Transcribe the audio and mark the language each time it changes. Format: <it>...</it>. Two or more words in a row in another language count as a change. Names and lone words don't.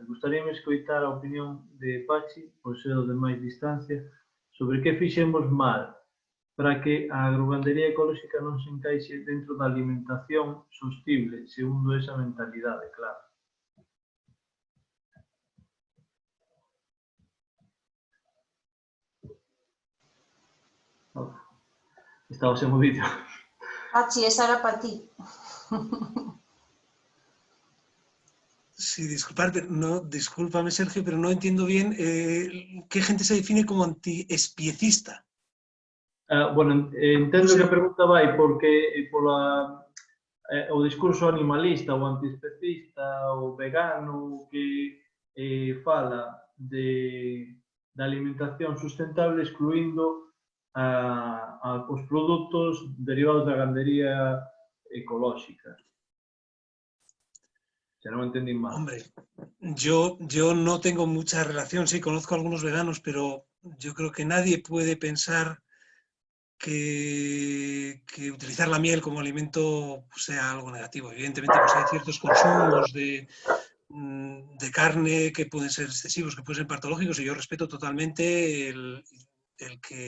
<gl>Gustaríame escoitar a opinión de Pachi, por ser o de máis distancia, sobre que fixemos mal para que a agrogandería ecolóxica non se encaixe dentro da alimentación sostible, segundo esa mentalidade, claro. Estaba sen o vídeo. Pachi, esa era para ti.</gl> <es>Sí, discúlpame, Sergio, pero no entiendo bien qué gente se define como antiespiecista.</es> <gl>Bueno, entendo que a pregunta vai porque o discurso animalista, o antiespecista, o vegano, que fala da alimentación sustentable excluindo os produtos derivados da gandería ecolóxica. Se non entendí mal.</gl> <es>Hombre, yo no tengo mucha relación, sí, conozco a algunos veganos, pero yo creo que nadie puede pensar que utilizar la miel como alimento sea algo negativo. Evidentemente, pues hay ciertos consumos de carne que pueden ser excesivos, que pueden ser patológicos, y yo respeto totalmente el que...</es>